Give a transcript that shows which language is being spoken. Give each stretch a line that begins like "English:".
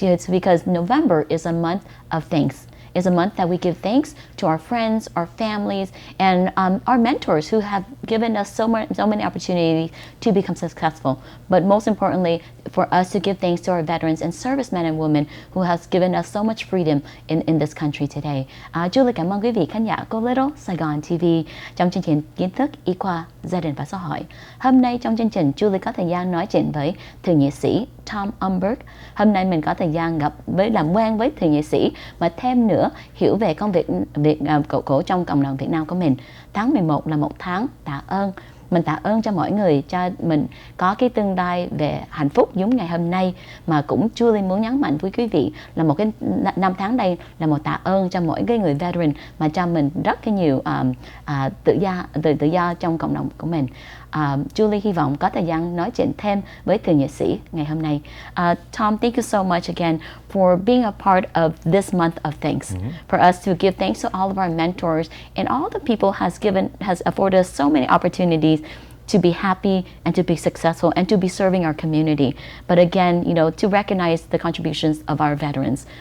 English: Because November is a month of thanks. It's a month that we give thanks to our friends, our families, and our mentors who have given us so many opportunities to become successful. But most importantly, for us to give thanks to our veterans and servicemen and women who has given us so much freedom in this country today.
Vietnamese: Julie cảm ơn quý vị khán giả của Little Saigon TV trong chương trình Kiến thức, y khoa, gia đình và xã hội. Hôm nay trong chương trình, Julie có thời gian nói chuyện với thượng nghị sĩ Tom Umberg. Hôm nay mình có thời gian làm quen với thượng nghị sĩ mà thêm nữa hiểu về công việc cổ trong cộng đồng Việt Nam của mình. Tháng 11 là một tháng tạ ơn. Mình tạ ơn cho mọi người, cho mình có cái tương lai về hạnh phúc giống ngày hôm nay. Mà cũng Julie muốn nhấn mạnh với quý vị là một cái năm tháng đây là một tạ ơn cho mỗi cái người veteran mà cho mình rất cái nhiều tự do trong cộng đồng của mình. Julie hy vọng có thời gian nói chuyện thêm với thượng nghị sĩ ngày hôm nay.
English: Tom, thank you so much again for being a part of this month of thanks. For us to give thanks to all of our mentors and all the people has afforded us so many opportunities to be happy and to be successful and to be serving our community. But again, to recognize the contributions of our veterans.